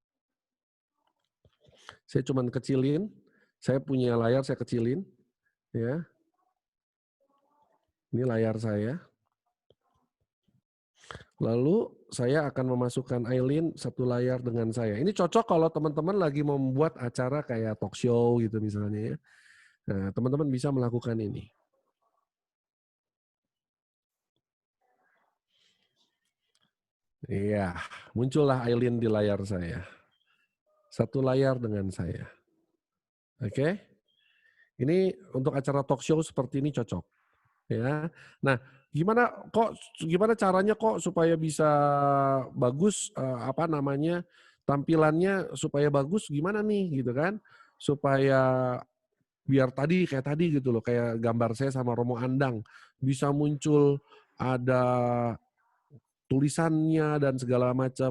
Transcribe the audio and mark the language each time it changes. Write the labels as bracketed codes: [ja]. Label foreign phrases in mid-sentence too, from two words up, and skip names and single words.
[id] Saya cuman kecilin, saya punya layar saya kecilin, ya. Ini layar saya. Lalu saya akan memasukkan Aileen satu layar dengan saya. Ini cocok kalau teman-teman lagi membuat acara kayak [en] talk show [id] gitu misalnya ya. Nah, teman-teman bisa melakukan ini. Iya, muncullah Aileen di layar saya. Satu layar dengan saya. Oke? Ini untuk acara [en] talk show [id] seperti ini cocok, ya. Nah, gimana caranya kok supaya bisa bagus, apa namanya, tampilannya supaya bagus gimana nih gitu kan? Supaya biar kayak tadi gitu loh, kayak gambar saya sama Romo Andang, bisa muncul ada tulisannya dan segala macam.